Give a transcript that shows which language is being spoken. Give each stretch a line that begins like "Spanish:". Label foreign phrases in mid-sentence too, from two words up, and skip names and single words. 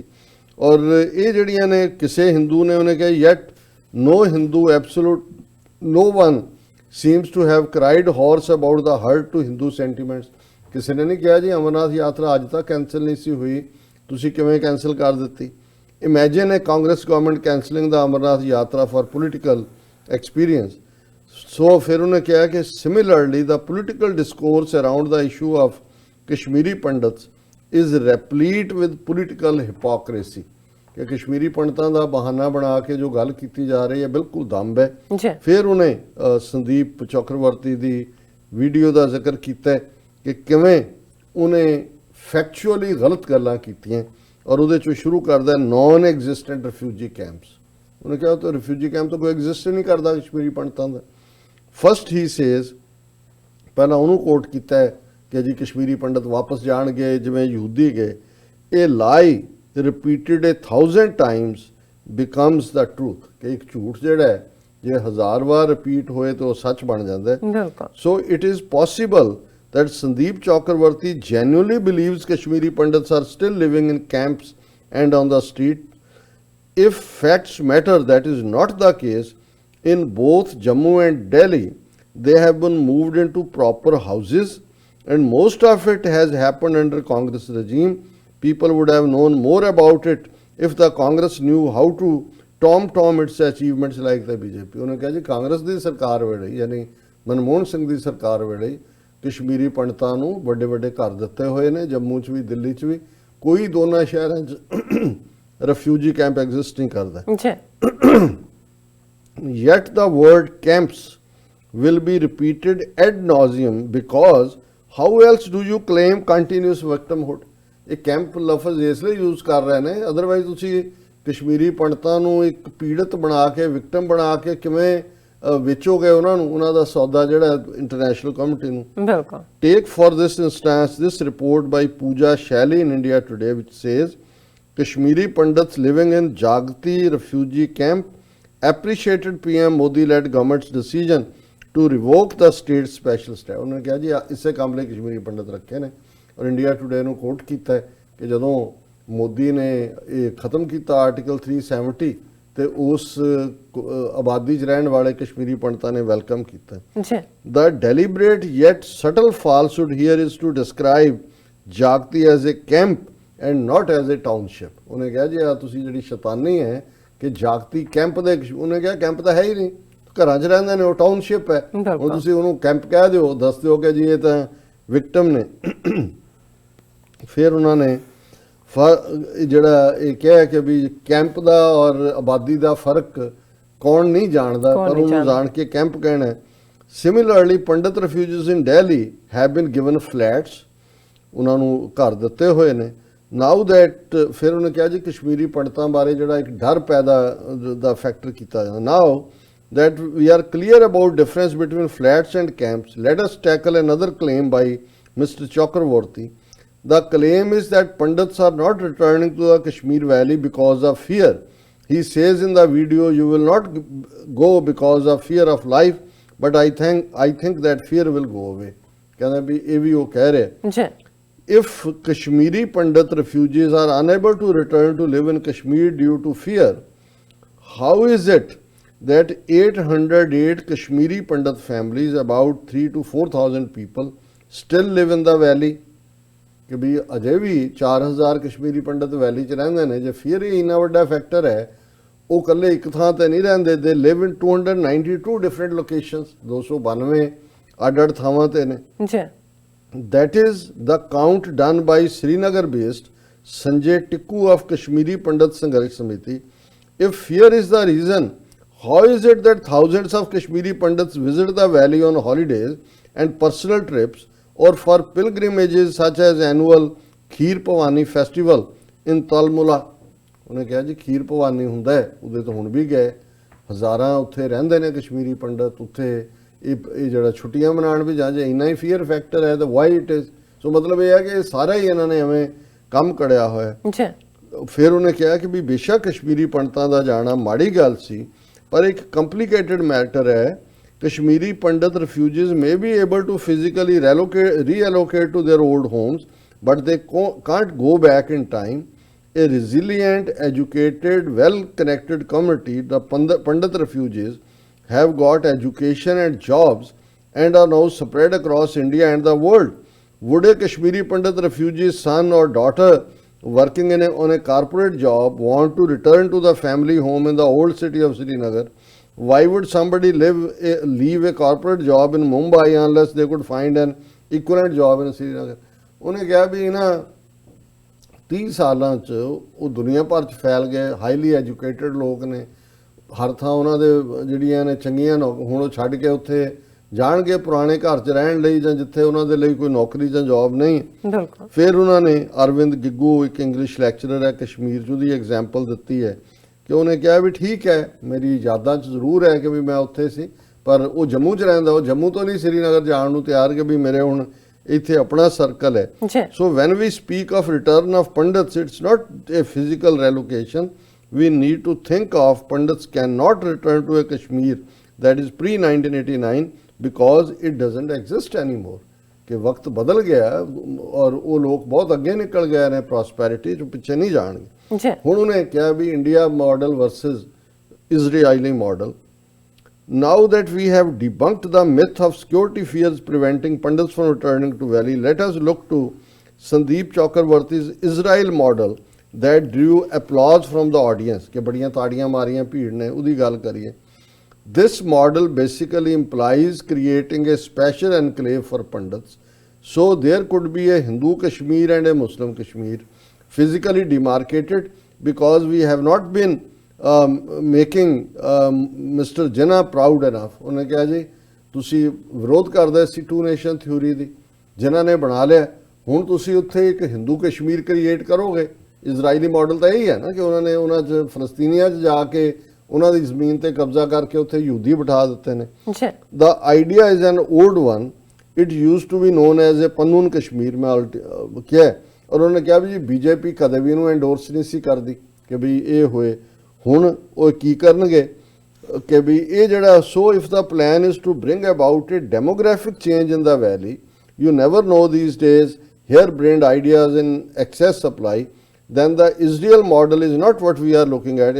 Punjabi: ਔਰ ਇਹ ਜਿਹੜੀਆਂ ਨੇ ਕਿਸੇ ਹਿੰਦੂ ਨੇ ਉਹਨੇ ਕਿਹਾ
English: yet no Hindu absolute no one seems to have cried hoarse about the hurt to Hindu sentiments.
Punjabi: ਕਿਸੇ ਨੇ ਨਹੀਂ ਕਿਹਾ ਜੀ ਅਮਰਨਾਥ ਯਾਤਰਾ ਅੱਜ ਤੱਕ ਕੈਂਸਲ ਨਹੀਂ ਸੀ ਹੋਈ, ਤੁਸੀਂ ਕਿਵੇਂ ਕੈਂਸਲ ਕਰ ਦਿੱਤੀ।
English: Imagine a Congress government cancelling the Amarnath Yatra for political experience. So
Hindi: फिर उन्होंने कहा कि
English: similarly the political discourse around the issue of Kashmiri Pandits is replete with political hypocrisy.
Punjabi: ਕਿ ਕਸ਼ਮੀਰੀ ਪੰਡਤਾਂ ਦਾ ਬਹਾਨਾ ਬਣਾ ਕੇ ਜੋ ਗੱਲ ਕੀਤੀ ਜਾ ਰਹੀ ਹੈ ਬਿਲਕੁਲ ਦੰਭ ਹੈ। ਜੀ ਫਿਰ ਉਹਨੇ ਸੰਦੀਪ ਚੱਕਰਵਰਤੀ ਦੀ ਵੀਡੀਓ ਦਾ ਜ਼ਿਕਰ ਕੀਤਾ ਕਿ ਕਿਵੇਂ ਉਹਨੇ ਫੈਕਚੁਅਲੀ ਗਲਤ ਗੱਲਾਂ ਕੀਤੀਆਂ ਔਰ ਉਹਦੇ ਚੋਂ ਸ਼ੁਰੂ ਕਰਦਾ
English: non existent refugee camps.
Punjabi: ਉਹਨੇ ਕਿਹਾ ਤਾਂ ਰਿਫਿਊਜੀ ਕੈਂਪ ਤਾਂ ਕੋਈ ਐਗਜ਼ਿਸਟ ਹੀ ਨਹੀਂ ਕਰਦਾ ਕਸ਼ਮੀਰੀ ਪੰਡਤਾਂ ਦਾ।
English: first he says,
Punjabi: ਪਹਿਲਾਂ ਉਹਨੂੰ ਕੋਟ ਕੀਤਾ ਹੈ ਕਿ ਜੀ ਕਸ਼ਮੀਰੀ ਪੰਡਤ ਵਾਪਸ ਜਾਣਗੇ ਜਿਵੇਂ ਯਹੂਦੀ ਗਏ। ਇਹ
English: lie repeated 1000 times becomes the truth,
Punjabi: ਕਿ ਇੱਕ ਝੂਠ ਜਿਹੜਾ ਹੈ ਜੇ 1000 ਵਾਰ ਰਿਪੀਟ ਹੋਏ ਤਾਂ ਉਹ ਸੱਚ ਬਣ ਜਾਂਦਾ ਹੈ। ਬਿਲਕੁਲ
English: So it is possible that Sandeep Chakravarti genuinely believes Kashmiri Pandits are still living in camps and on the street. If facts matter, that is not the case. In both Jammu and Delhi, they have been moved into proper houses, and most of it has happened under Congress regime. People would have known more about it if the Congress knew how to tom its achievements like the BJP.
Punjabi: ਉਹਨੇ ਕਿਹਾ ਜੀ ਕਾਂਗਰਸ ਦੀ ਸਰਕਾਰ ਵੇਲੇ ਯਾਨੀ ਮਨਮੋਹਨ ਸਿੰਘ ਦੀ ਸਰਕਾਰ ਵੇਲੇ ਕਸ਼ਮੀਰੀ ਪੰਡਤਾਂ ਨੂੰ ਵੱਡੇ ਵੱਡੇ ਘਰ ਦਿੱਤੇ ਹੋਏ ਨੇ, ਜੰਮੂ 'ਚ ਵੀ ਦਿੱਲੀ 'ਚ ਵੀ, ਕੋਈ ਦੋਨਾਂ ਸ਼ਹਿਰਾਂ 'ਚ ਰਿਫਿਊਜੀ ਕੈਂਪ ਐਗਜ਼ਿਸਟ ਨਹੀਂ ਕਰਦਾ। ਜੀ
English: Yet the word camps will be repeated ad nauseum because how else do you claim continuous victimhood?
Punjabi: ਇਹ ਕੈਂਪ ਲਫ਼ਜ਼ ਇਸ ਲਈ ਯੂਜ਼ ਕਰ ਰਹੇ ਨੇ, ਅਦਰਵਾਈਜ਼ ਤੁਸੀਂ ਕਸ਼ਮੀਰੀ ਪੰਡਤਾਂ ਨੂੰ ਇੱਕ ਪੀੜਤ ਬਣਾ ਕੇ ਵਿਕਟਮ ਬਣਾ ਕੇ ਕਿਵੇਂ ਵੇਚੋਗੇ ਉਹਨਾਂ ਨੂੰ, ਉਹਨਾਂ ਦਾ ਸੌਦਾ ਜਿਹੜਾ
English: international community
Punjabi: ਨੂੰ। ਬਿਲਕੁਲ
English: Take for this instance this report by Pooja Shaili in India Today which says Kashmiri Pandits living in Jagti refugee camp appreciated PM Modi-led government's decision to revoke the state special status।
Punjabi: ਉਹਨੇ ਕਿਹਾ ਜੀ ਇਸੇ ਕੰਮ ਲਈ ਕਸ਼ਮੀਰੀ ਪੰਡਤ ਰੱਖੇ ਨੇ ਔਰ ਇੰਡੀਆ ਟੁਡੇ ਨੂੰ ਕੋਟ ਕੀਤਾ ਹੈ ਕਿ ਜਦੋਂ ਮੋਦੀ ਨੇ ਇਹ ਖਤਮ ਕੀਤਾ ਆਰਟੀਕਲ 370 ਤੇ ਉਸ ਆਬਾਦੀ 'ਚ ਰਹਿਣ ਵਾਲੇ ਕਸ਼ਮੀਰੀ ਪੰਡਤਾਂ ਨੇ ਵੈਲਕਮ ਕੀਤਾ। ਜੀ
English: The deliberate yet subtle falsehood here is to describe Jagti as a camp and not as a township।
Punjabi: ਉਹਨੇ ਕਿਹਾ ਜੀ ਆ ਤੁਸੀਂ ਜਿਹੜੀ ਸ਼ੈਤਾਨੀ ਹੈ ਕਿ ਜਾਗਤੀ ਕੈਂਪ ਦੇ, ਉਹਨੇ ਕਿਹਾ ਕੈਂਪ ਤਾਂ ਹੈ ਹੀ ਨਹੀਂ, ਘਰਾਂ 'ਚ ਰਹਿੰਦੇ ਨੇ, ਉਹ ਟਾਊਨਸ਼ਿਪ ਹੈ। ਹੁਣ ਤੁਸੀਂ ਉਹਨੂੰ ਕੈਂਪ ਕਹਿ ਦਿਓ, ਦੱਸ ਦਿਓ ਕਿ ਜੀ ਇਹ ਤਾਂ ਵਿਕਟਮ ਨੇ। ਫਿਰ ਉਹਨਾਂ ਨੇ ਜਿਹੜਾ ਇਹ ਕਿਹਾ ਕਿ ਵੀ ਕੈਂਪ ਦਾ ਔਰ ਆਬਾਦੀ ਦਾ ਫਰਕ ਕੌਣ ਨਹੀਂ ਜਾਣਦਾ, ਪਰ ਉਹਨੂੰ ਜਾਣ ਕੇ ਕੈਂਪ ਕਹਿਣਾ।
English: similarly Pandit refugees in Delhi have been given flats,
Punjabi: ਉਹਨਾਂ ਨੂੰ ਘਰ ਦਿੱਤੇ ਹੋਏ ਨੇ।
English: now that,
Punjabi: ਫਿਰ ਉਹਨੇ ਕਿਹਾ ਜੀ ਕਸ਼ਮੀਰੀ ਪੰਡਤਾਂ ਬਾਰੇ ਜਿਹੜਾ ਇੱਕ ਡਰ ਪੈਦਾ ਦਾ ਫੈਕਟਰ ਕੀਤਾ ਜਾਂਦਾ।
English: ਨਾਓ that we are clear about difference between flats and camps, let us tackle another claim by Mr. Chakravarti. The claim is that Pandits are not returning to the Kashmir Valley because of fear. He says in the video, you will not go because of fear of life, but I think that fear will go away.
Punjabi: ਕਹਿੰਦਾ ਵੀ ਇਹ ਵੀ ਉਹ ਕਹਿ ਰਿਹਾ। ਜੀ
English: If Kashmiri Pandit refugees are unable to return to live in Kashmir due to fear, how is it that 808 Kashmiri Pandit families, about 3,000 to 4,000 people, still live in the valley?
Punjabi: ਕਿ ਵੀ ਅਜੇ ਵੀ 4000 ਕਸ਼ਮੀਰੀ ਪੰਡਤ ਵੈਲੀ 'ਚ ਰਹਿੰਦੇ ਨੇ। ਜੇ ਫਿਰ ਇਹ ਇੰਨਾ ਵੱਡਾ ਫੈਕਟਰ ਹੈ, ਉਹ ਇਕੱਲੇ ਇੱਕ ਥਾਂ ਤੇ ਨਹੀਂ ਰਹਿੰਦੇ,
English: they live in 292 different locations,
Punjabi: 292 ਅੱਡ-ਅੱਡ ਥਾਵਾਂ ਤੇ ਨੇ। ਜੀ
English: That is the count done by Srinagar based Sanjay Tikku of Kashmiri Pandit Sangharsh Samiti If fear is the reason, how is it that thousands of Kashmiri Pandits visit the valley on holidays and personal trips or for pilgrimages such as annual Kheer Pawani festival in Talmula?
Punjabi: ਉਹਨੇ ਕਿਹਾ ਜੀ ਖੀਰ ਭਵਾਨੀ ਹੁੰਦਾ ਹੈ, ਉਹਦੇ ਤੋਂ ਹੁਣ ਵੀ ਗਏ, ਹਜ਼ਾਰਾਂ ਉੱਥੇ ਰਹਿੰਦੇ ਨੇ ਕਸ਼ਮੀਰੀ ਪੰਡਤ, ਉੱਥੇ ਇਹ ਜਿਹੜਾ ਛੁੱਟੀਆਂ ਮਨਾਉਣ ਵੀ ਜਾ ਜੇ, ਇੰਨਾ ਹੀ
English: fear factor
Punjabi: ਹੈ ਤਾਂ
English: why it is.
Punjabi: ਸੋ ਮਤਲਬ ਇਹ ਹੈ ਕਿ ਸਾਰਾ ਹੀ ਇਹਨਾਂ ਨੇ ਐਵੇਂ ਕੰਮ ਕੜਿਆ ਹੋਇਆ। ਫਿਰ ਉਹਨੇ ਕਿਹਾ ਕਿ ਵੀ ਬੇਸ਼ੱਕ ਕਸ਼ਮੀਰੀ ਪੰਡਤਾਂ ਦਾ ਜਾਣਾ ਮਾੜੀ ਗੱਲ ਸੀ, ਪਰ ਇੱਕ
English: complicated matter
Punjabi: ਹੈ।
English: ਕਸ਼ਮੀਰੀ ਪੰਡਤ refugees may be able to physically reallocate to their old homes, but they can't go back in time. A resilient, educated, well-connected community, the Pandit refugees, have got education and jobs and are now spread across India and the world. Would a Kashmiri Pandit refugee's son or daughter working on a corporate job want to return to the family home in the old city of Srinagar? Why would somebody leave a corporate job in Mumbai unless they could find an equivalent job in Srinagar?
Punjabi: ਉਹਨੇ ਕਿਹਾ ਵੀ ਇਹਨਾਂ 30 ਸਾਲਾਂ 'ਚ ਉਹ ਦੁਨੀਆ ਭਰ 'ਚ ਫੈਲ ਗਏ,
English: highly educated
Punjabi: ਲੋਕ ਨੇ, ਹਰ ਥਾਂ ਉਹਨਾਂ ਦੇ ਜਿਹੜੀਆਂ ਨੇ ਚੰਗੀਆਂ ਹੁਣ ਉਹ ਛੱਡ ਕੇ ਉੱਥੇ ਜਾਣਗੇ ਪੁਰਾਣੇ ਘਰ 'ਚ ਰਹਿਣ ਲਈ, ਜਾਂ ਜਿੱਥੇ ਉਹਨਾਂ ਦੇ ਲਈ ਕੋਈ ਨੌਕਰੀ ਜਾਂ ਜੌਬ ਨਹੀਂ। ਫਿਰ ਉਹਨਾਂ ਨੇ ਅਰਵਿੰਦ ਗਿੱਗੂ, ਇੱਕ
English: English lecturer
Punjabi: ਹੈ ਕਸ਼ਮੀਰ 'ਚ, ਉਹਦੀ ਐਗਜ਼ਾਮਪਲ ਦਿੱਤੀ ਹੈ ਕਿ ਉਹਨੇ ਕਿਹਾ ਵੀ ਠੀਕ ਹੈ, ਮੇਰੀ ਯਾਦਾਂ 'ਚ ਜ਼ਰੂਰ ਹੈ ਕਿ ਵੀ ਮੈਂ ਉੱਥੇ ਸੀ, ਪਰ ਉਹ ਜੰਮੂ 'ਚ ਰਹਿੰਦਾ, ਉਹ ਜੰਮੂ ਤੋਂ ਨਹੀਂ ਸ੍ਰੀਨਗਰ ਜਾਣ ਨੂੰ ਤਿਆਰ ਕਿ ਵੀ ਮੇਰੇ ਹੁਣ ਇੱਥੇ ਆਪਣਾ ਸਰਕਲ ਹੈ।
English: so when we speak of return of Pandits, it's not a physical relocation. We need to think of Pandits cannot return to a Kashmir that is pre-1989 because it doesn't exist anymore.
Punjabi: ਕਿ ਵਕਤ ਬਦਲ ਗਿਆ ਔਰ ਉਹ ਲੋਕ ਬਹੁਤ ਅੱਗੇ ਨਿਕਲ ਗਏ ਨੇ ਪ੍ਰੌਸਪੈਰਿਟੀ ਜੋ ਪਿੱਛੇ ਨਹੀਂ ਜਾਣਗੇ। ਹੁਣ ਉਹਨੇ ਕਿਹਾ ਵੀ
English: India model versus Israeli model. Now that we have debunked the myth of security fears preventing Pandits from returning to Valley, let us look to Sandeep Chakravarti's Israel model that drew applause from the audience.
Punjabi: ਕਿ ਬੜੀਆਂ ਤਾੜੀਆਂ ਮਾਰੀਆਂ ਭੀੜ ਨੇ, ਉਹਦੀ ਗੱਲ ਕਰੀਏ।
English: This model basically implies creating a special enclave for Pandits. So there could be a Hindu Kashmir and a Muslim Kashmir, physically demarcated, because we have not been making Mr. Jinnah proud enough.
Punjabi: ਉਹਨੇ ਕਿਹਾ ਜੀ ਤੁਸੀਂ ਵਿਰੋਧ ਕਰਦੇ ਸੀ
English: two nation theory
Punjabi: ਦੀ, ਜਿਨ੍ਹਾਂ ਨੇ ਬਣਾ ਲਿਆ, ਹੁਣ ਤੁਸੀਂ ਉੱਥੇ ਇੱਕ ਹਿੰਦੂ ਕਸ਼ਮੀਰ ਕ੍ਰੀਏਟ ਕਰੋਗੇ। ਇਜ਼ਰਾਈਲੀ ਮਾਡਲ ਤਾਂ ਇਹੀ ਹੈ ਨਾ ਕਿ ਉਹਨਾਂ ਨੇ ਉਹਨਾਂ 'ਚ ਫਲਸਤੀਨੀਆਂ 'ਚ ਜਾ ਕੇ ਉਹਨਾਂ ਦੀ ਜ਼ਮੀਨ ਤੇ ਕਬਜ਼ਾ ਕਰਕੇ ਉੱਥੇ ਯਹੂਦੀ ਬਿਠਾ ਦਿੱਤੇ ਨੇ।
English: The idea is an old one. It used to be known as a ਪੰਨੂਨ ਕਸ਼ਮੀਰ।
Punjabi: ਮੈਂ ਕਿਹਾ ਔਰ ਉਹਨੇ ਕਿਹਾ ਵੀ ਜੀ ਬੀਜੇਪੀ ਕਦੇ ਵੀ ਇਹਨੂੰ ਐਂਡੋਰਸ ਨਹੀਂ ਸੀ ਕਰਦੀ ਕਿ ਵੀ ਇਹ ਹੋਏ। ਹੁਣ ਉਹ ਕੀ ਕਰਨਗੇ ਕਿ ਵੀ ਇਹ ਜਿਹੜਾ
English: so if the plan is to bring about a demographic change in the valley, you never know these days hare brained ideas in excess supply, then the Israel model is not what we are looking at.